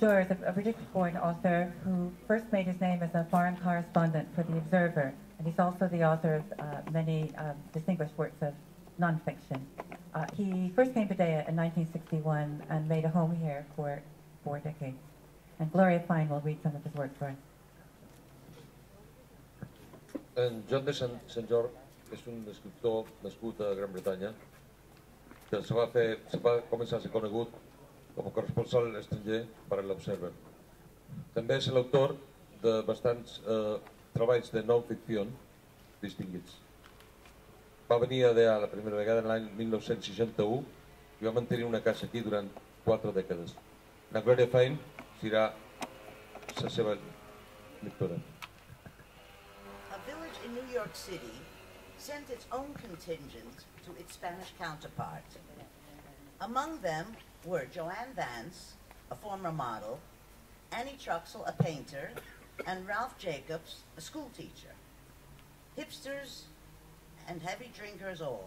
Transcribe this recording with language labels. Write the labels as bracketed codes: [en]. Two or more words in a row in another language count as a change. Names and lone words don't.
[en] Jourre is a British-born author who first made his name as a foreign correspondent for The Observer, and he's also the author of many distinguished works of nonfiction. He first came to DEYA in 1961 and made a home here for 4 decades. And Gloria Fein will read some of his work for us. [ca] En John de St. Jourre és un escriptor nascut a Gran Bretanya que va començar a ser conegut com a corresponsal estranger per a l'Observer. També és l'autor de bastants treballs de no-ficció distinguits. Va venir a DEA la primera vegada en l'any 1961 i va mantenir una casa aquí durant 4 dècades. La Gloria Fein serà la seva lectora. [en] A village in New York City sent its own contingent to its Spanish counterpart. Among them were Joanne Vance, a former model, Annie Truxell, a painter, and Ralph Jacobs, a schoolteacher. Hipsters and heavy drinkers all.